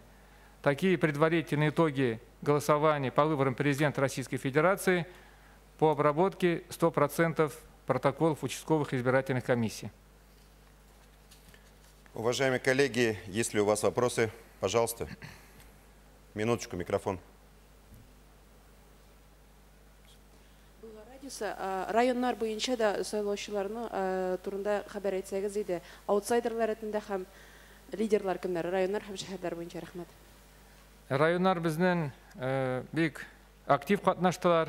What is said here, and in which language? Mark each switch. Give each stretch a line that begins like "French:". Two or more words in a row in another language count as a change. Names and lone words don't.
Russian: Такие предварительные итоги голосования по выборам президента Российской Федерации по обработке 100% протоколов участковых избирательных комиссий. Уважаемые коллеги, есть ли у вас вопросы? Пожалуйста. Минуточку, микрофон.
Tatar: Районнар буенча да сайлаучыларны турында хәбәр әйтсәгез иде. Аутсайдерлар ретендә һәм лидерлар кемнәр? Районнар һәм шәһәрләр буенча рәхмәт. Районнар безнең бик актив катнаштылар.